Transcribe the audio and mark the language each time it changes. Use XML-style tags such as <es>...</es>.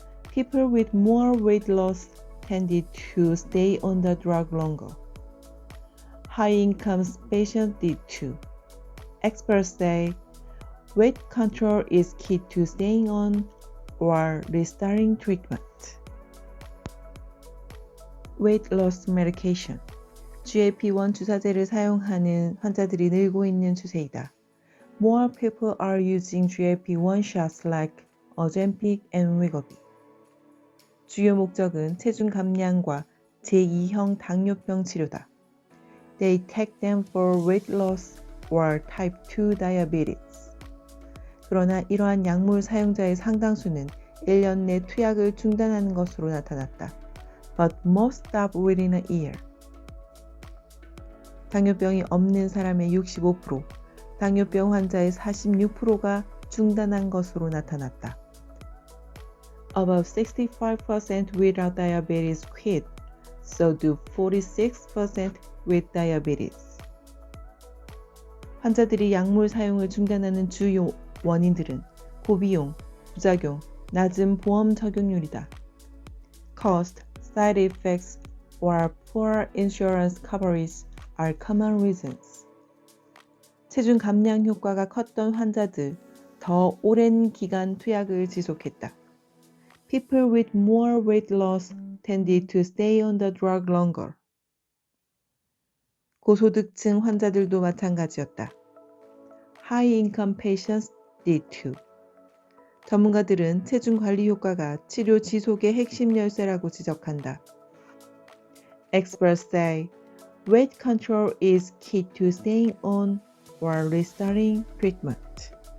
<en>People with more weight loss tended to stay on the drug longer. High-income patients did too. Experts say weight control is key to staying on or restarting treatment. Weight loss medication.</en> <ko>GLP-1 주사제를 사용하는 환자들이 늘고 있는 추세이다.</ko> <en>More people are using GLP-1 shots like Ozempic and Wegovy.</en> <ko>주요 목적은 체중 감량과 제2형 당뇨병 치료다.</ko> <en>They take them for weight loss or type 2 diabetes.</en> <ko>그러나 이러한 약물 사용자의 상당수는 1년 내 투약을 중단하는 것으로 나타났다.</ko> <en>But most stop within a year.</en> <ko>당뇨병이 없는 사람의 65%, 당뇨병 환자의 46%가 중단한 것으로 나타났다.</ko> <en>About 65% without diabetes quit, so do 46% with diabetes.</en> <ko>환자들이 약물 사용을 중단하는 주요 원인들은 고비용, 부작용, 낮은 보험 적용률이다.</ko> <en>Cost, side effects, or poor insurance coverage are common reasons.</en> <ko>체중 감량 효과가 컸던 환자들, 더 오랜 기간 투약을 지속했다.</ko> <en>People with more weight loss tended to stay on the drug longer.</en> <ko>고소득층 환자들도 마찬가지였다.</ko> <en>High-income patients did too.</en> <ko>전문가들은 체중 관리 효과가 치료 지속의 핵심 열쇠라고 지적한다.</ko> <en>Experts say weight control is key to staying on or restarting treatment.</en>